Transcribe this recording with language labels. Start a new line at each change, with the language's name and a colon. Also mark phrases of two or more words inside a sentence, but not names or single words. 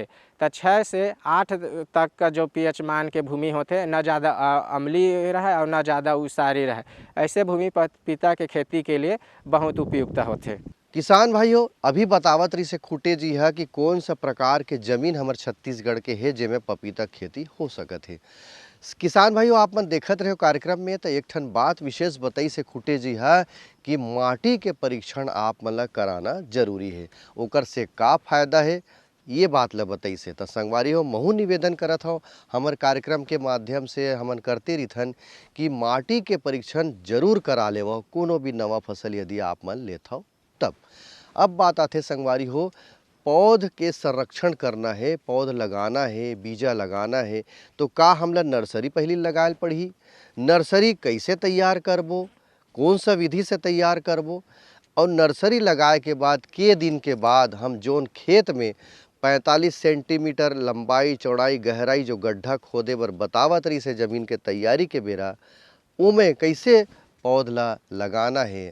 Chhattisgarhi: तो 6 से 8 तक का जो pH मान के भूमि होते न ज़्यादा अम्लीय रहे और न ज़्यादा उसारी रहे, ऐसे भूमि पपीता के खेती के लिए बहुत उपयुक्त होते। किसान भाइयों अभी बतावत रही से खूटे जी है कि कौन सा प्रकार के जमीन हमारे छत्तीसगढ़ के है जेमे पपीता खेती हो सकत है। किसान भाइयों आप मन देखत रहे कार्यक्रम में तो एक ठन बात विशेष बताई से खूटे जी है कि माटी के परीक्षण आप मन ला कराना जरूरी है। ओकर से का फायदा है ये बात ला बताई से। तो संगवारी हो महू निवेदन करत हो हमार कार्यक्रम के माध्यम से हमन करते रहिथन कि माटी के परीक्षण जरूर करा लेवो कोनो भी नवा फसल यदि आप मन लेत हो तब। अब बात आते संगवारी हो पौध के संरक्षण करना है, पौध लगाना है, बीजा लगाना है तो का हमला नर्सरी पहले लगाए पड़ही। नर्सरी कैसे तैयार करबो, कौन सा विधि से तैयार करबो और नर्सरी लगाए के बाद के दिन के बाद हम जोन खेत में 45 सेंटीमीटर लंबाई चौड़ाई गहराई जो गड्ढा खोदे बर बतावत रही से जमीन के तैयारी के बेरा उमें कैसे पौधला लगाना है।